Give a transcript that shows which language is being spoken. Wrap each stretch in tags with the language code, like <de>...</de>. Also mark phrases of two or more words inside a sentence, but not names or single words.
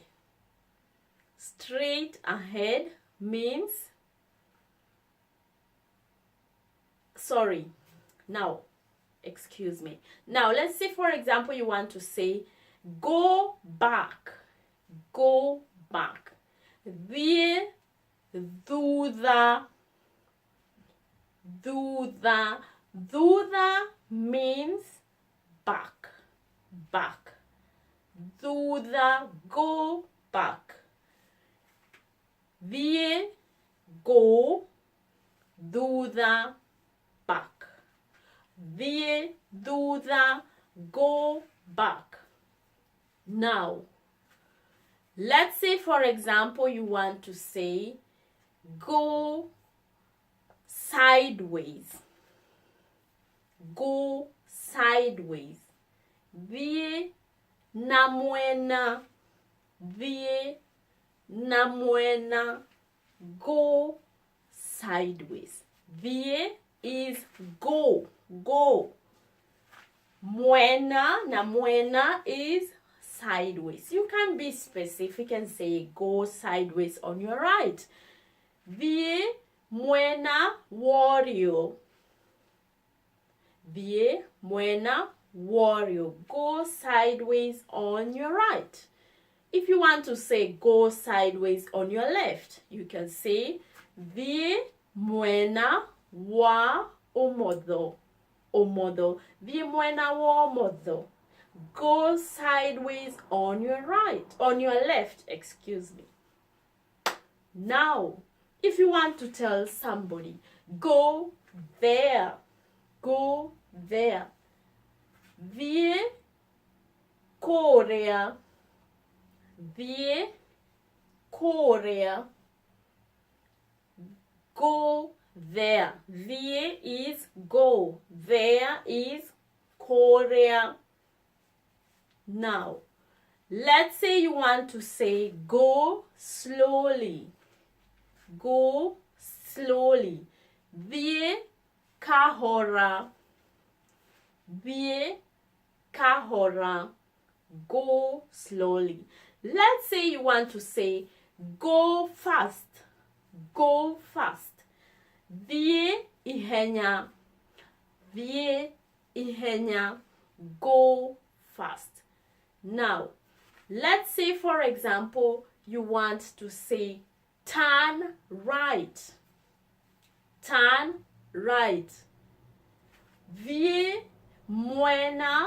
<en>Straight ahead means, excuse me. Now, let's say, for example, you want to say, go back, go back.</en> <ki>Thie, thutha, thutha.</ki> <en>Thutha means back, back. Thutha, go back. Thie, go, thutha, back.</en> <ki>Thie, thutha,</ki> <en>go back. Now, let's say, for example, you want to say, go sideways. Go sideways.</en> <ki>Thie na mwena. Thie na mwena.</ki> <en>Go sideways. Thie is go, go.</en> <ki>Mwena na mwena</ki> <en>is sideways. You can be specific and say go sideways on your right.</en> <ki>Thie mwena urio. Thie mwena urio.</ki> <en>Go sideways on your right. If you want to say go sideways on your left, you can say</en> <ki>thie mwena wa umotho. Umotho. Thie mwena wa umotho.</ki> <en>Go sideways on your right, on your left, excuse me. Now, if you want to tell somebody, go there, go there.</en> <ki>Thie kuria. thie, kuria,</ki> <en>go there. Thie is go, there is kuria. Now, let's say you want to say go slowly. Go slowly.</en> <ki>Thie, kahora. Thie, kahora.</ki> <en>Go slowly. Let's say you want to say go fast. Go fast.</en> <ki>Thie, ihenya. Thie, ihenya.</ki> <en>Go fast. Now, let's say, for example, you want to say turn right. Turn right.</en> <ki>Thie, mwena.</ki>